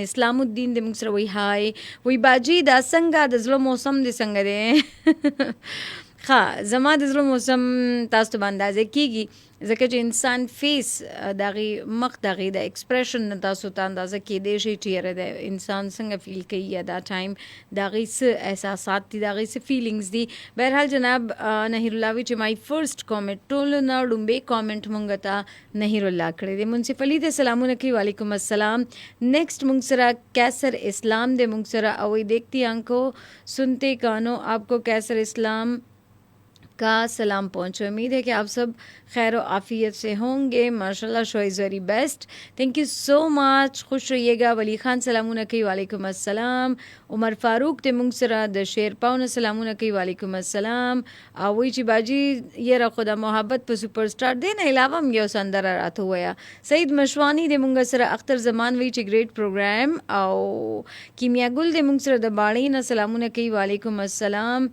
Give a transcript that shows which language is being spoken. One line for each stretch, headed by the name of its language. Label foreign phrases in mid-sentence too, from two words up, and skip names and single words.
Pashto: اسلام الدین دې موږ سره وایي هاي وایي باجي دا څنګه د زړه موسم دې څنګه دی ښه زما د زړه موسم تاسو ته به اندازه کېږي ځکه چې انسان فیس د هغې مخ د هغې د ایکسپریشن نه تاسو ته اندازه کېدی شي چې یاره د انسان څنګه فیل کوي یا دا ټایم د هغې څه احساسات دي د هغې څه فیلینګز دي. بهرحال جناب نهیر الله وی چې
English: my first comment
Pashto: ټولو نه ډومبې کامنټ مونږ ته نهیر الله کړی دی. منصف علي ته سلامونه کوي وعلیکم السلام. نیکسٹ مونږ سره کیسر اسلام دی مونږ سره او
Urdu: دیکھتی آنکھوں سنتے کانوں آپ کو کیسر اسلام کا سلام پہنچے. امید ہے کہ آپ سب خیر و عافیت سے ہوں گے.
English: ماشاءاللہ so is very best. Thank you so much.
Urdu: خوش رہیے گا.
Pashto: ولی خان سلامونه کوي وعلیکم السلام. عمر فاروق ته موږ سره د شیر پاونه سلامونه کوي وعلیکم السلام. او وی چې باجی یره خدا محبت په
English: super star
Pashto: دی نه علاوه هم یو سندره راته ویا. سعید مشوانی د موږ سره اختر زمان وی چې
English: great program
Pashto: او کیمیا ګل د موږ سره د باړې نه سلامونه کوي وعلیکم السلام.